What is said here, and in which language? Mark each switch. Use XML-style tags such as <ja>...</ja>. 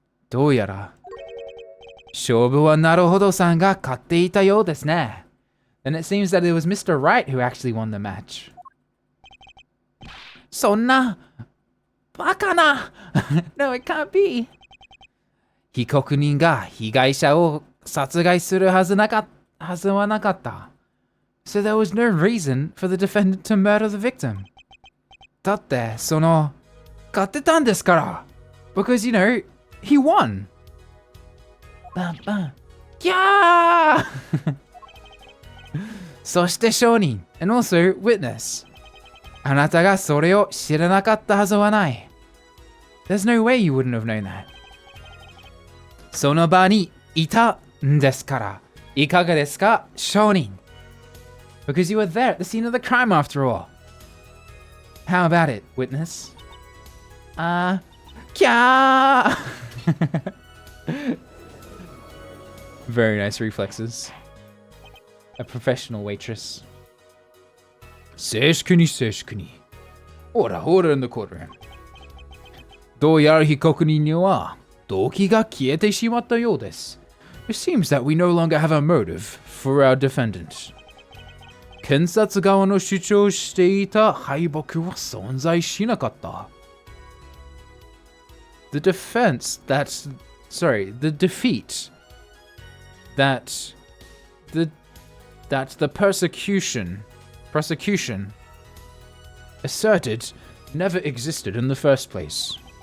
<ja>どうやら、勝負はなるほどさんが勝っていたようですね。</ja> <en>Then it seems that it was Mr. Right who actually won the match.</en> <ja>そんな、バカな</ja> <en>No, it can't be.</en> <ja>被告人が被害者を殺害するはずはなかった。</ja> <en>So there was no reason for the defendant to murder the victim.</en> <ja>だって、勝ってたんですから。</ja> <en>Because, you know, he won. ギャー</en> <ja>そして証人</ja> <en>and also witness.</en> <ja>あなたがそれを知らなかったはずはない。</ja> <en>There's no way you wouldn't have known that.</en> <ja>その場にいたんですから。いかがですか、証人</ja> <en>Because you were there at the scene of the crime after all. How about it, witness? キャーVery nice reflexes. A professional waitress.</en> <ja>静粛に静粛に。</ja> <en>ほらほら in the courtroom.</en> <ja>どうやら被告人には動機が消えてしまったようです。</ja> <en>It seems that we no longer have a motive for our defendant.</en> <ja>検察側の主張していた敗北は存在しなかった。</ja> <en>The defense the defeat that the prosecution asserted never existed in the first place.</en>